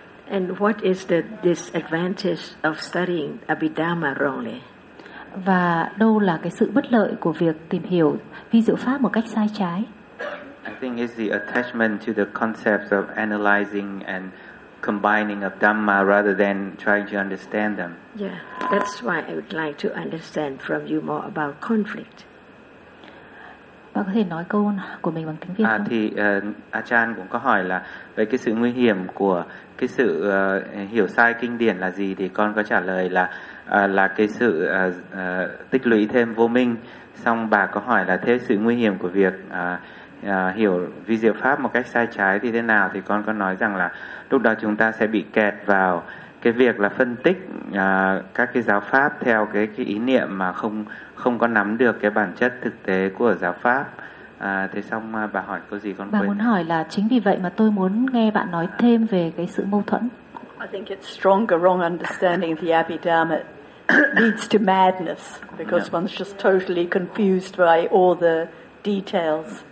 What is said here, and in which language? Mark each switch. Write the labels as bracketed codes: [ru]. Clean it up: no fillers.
[en] And what is the disadvantage of studying Abhidhamma wrongly? [vi] Và đâu là cái sự bất lợi của việc tìm hiểu vi diệu pháp một cách sai trái? [en] I think it's the attachment to the concepts of analyzing and combining of Dhamma rather than trying to understand them. Yeah, that's why I would like to understand from you more about conflict. [vi] Bạn có thể nói câu của mình bằng tiếng Việt không? Thì Ajahn cũng có hỏi là về cái sự nguy hiểm của cái sự hiểu sai kinh điển là gì, thì con có trả lời là cái sự tích lũy thêm vô minh. Xong bà có hỏi là thế sự nguy hiểm của việc hiểu vi diệu pháp một cách sai trái thì thế nào, thì con có nói rằng là lúc đó chúng ta sẽ bị kẹt vào cái việc là phân tích các cái giáo pháp theo cái ý niệm mà không có nắm được cái bản chất thực tế của giáo pháp. À, thế xong bà hỏi câu gì con bà quên. Bà muốn hỏi là chính vì vậy mà tôi muốn nghe bạn nói thêm về cái sự mâu thuẫn. [en] I think it's stronger wrong understanding of the Abhidharma leads to madness because yeah. one's just totally confused by all the details.